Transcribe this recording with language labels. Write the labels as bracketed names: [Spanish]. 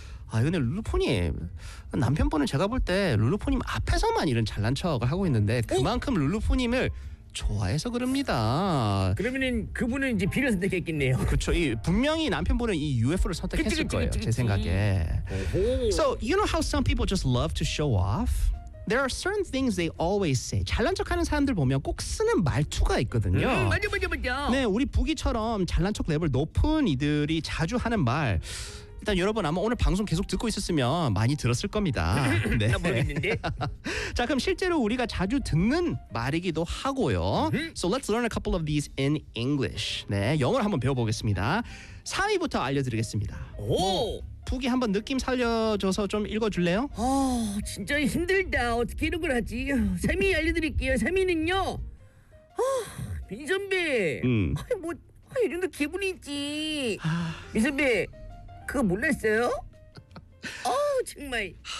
[Korean] 아, 근데 룰루푸님 남편분은 제가 볼 때 룰루푸님 앞에서만 이런 잘난 척을 하고 있는데 그만큼 룰루푸님을 좋아해서 그럽니다. 그러면은 그분은 이제 B를 선택했겠네요. 그렇죠. 분명히 남편분은 이 UFO를 선택했을 거예요. 제 생각에. 오호. [English] So you know how some people just love to show off? There are certain things they always say. [Korean] 잘난 척하는 사람들 보면 꼭 쓰는 말투가 있거든요. 맞아 맞아 맞아. 네, 우리 부기처럼 잘난 척 레벨 높은 이들이 자주 하는 말. 일단 여러분 아마 오늘 방송 계속 듣고 있었으면 많이 들었을 겁니다. 네. 나 모르겠는데. 자, 그럼 실제로 우리가 자주 듣는 말이기도 하고요. [English] So let's learn a couple of these in English. [Korean] 네, 영어를 한번 배워보겠습니다. 3위부터 알려드리겠습니다. 오! 뭐, 북이 한번 느낌 살려줘서 좀 읽어줄래요? 진짜 힘들다. 어떻게 이런 걸 하지? 3위 알려드릴게요. 3위는요. 민선배. 이 정도 기분이 있지. 민선배. 그거 몰랐어요? 정말.